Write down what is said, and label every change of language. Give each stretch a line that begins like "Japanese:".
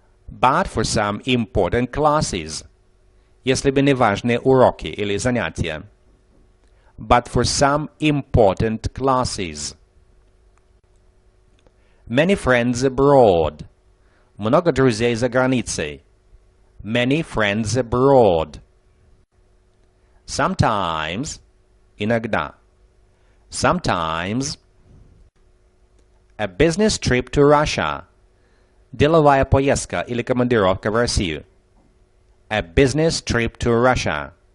English: But for some important classes.
Russian: Если бы не важные уроки или занятия.
English: But for some important classes. Many friends abroad.
Russian: Много друзей за границей.
English: Many friends abroad. Sometimes.
Russian: Иногда.
English: Sometimes. A business trip to Russia.
Russian: Деловая поездка или командировка в Россию.
English: A business trip to Russia.